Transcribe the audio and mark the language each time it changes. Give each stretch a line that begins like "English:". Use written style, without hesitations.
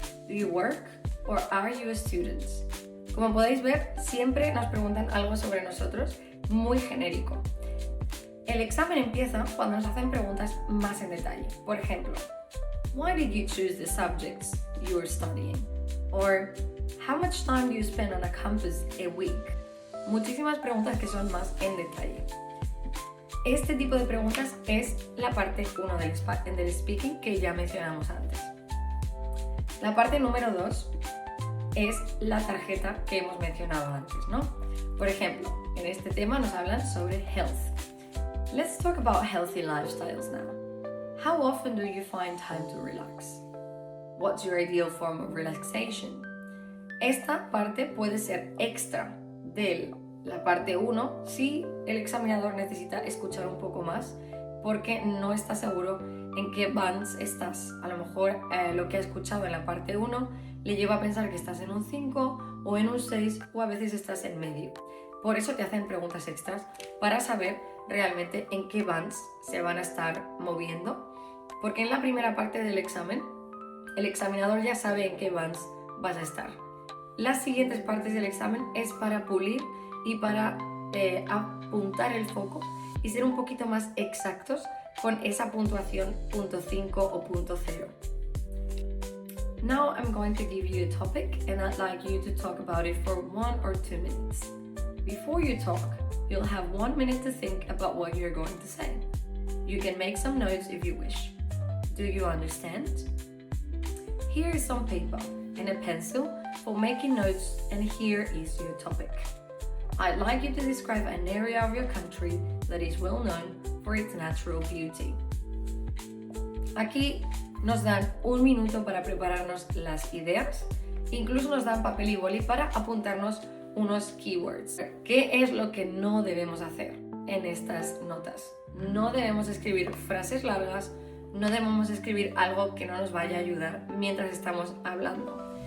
English: Do you work or are you a student?
Spanish: Como podéis ver, siempre nos preguntan algo sobre nosotros, muy genérico. El examen empieza cuando nos hacen preguntas más en detalle. Por ejemplo,
English: Why did you choose the subjects you are studying? Or, how much time do you spend on a campus a week?
Spanish: Muchísimas preguntas que son más en detalle. Este tipo de preguntas es la parte 1 del speaking que ya mencionamos antes. La parte número 2 es la tarjeta que hemos mencionado antes, ¿no? Por ejemplo, en este tema nos hablan sobre health.
English: Let's talk about healthy lifestyles now. How often do you find time to relax? What's your ideal form of relaxation?
Spanish: Esta parte puede ser extra de la parte 1 si el examinador necesita escuchar un poco más porque no está seguro en qué bands estás. A lo mejor lo que ha escuchado en la parte 1 le lleva a pensar que estás en un 5 o en un 6 o a veces estás en medio. Por eso te hacen preguntas extras para saber realmente en qué bands se van a estar moviendo, porque en la primera parte del examen el examinador ya sabe en qué bands vas a estar. Las siguientes partes del examen es para pulir y para apuntar el foco y ser un poquito más exactos con esa puntuación punto 5 o punto 0.
English: Now I'm going to give you a topic and I'd like you to talk about it for 1 or 2 minutes. Before you talk, you'll have 1 minute to think about what you're going to say. You can make some notes if you wish. Do you understand? Here is some paper and a pencil for making notes, and here is your topic. I'd like you to describe an area of your country that is well known for its natural beauty.
Spanish: Aquí nos dan 1 minuto para prepararnos las ideas, incluso nos dan papel y boli para apuntarnos unos keywords. ¿Qué es lo que no debemos hacer en estas notas? No debemos escribir frases largas, no debemos escribir algo que no nos vaya a ayudar mientras estamos hablando.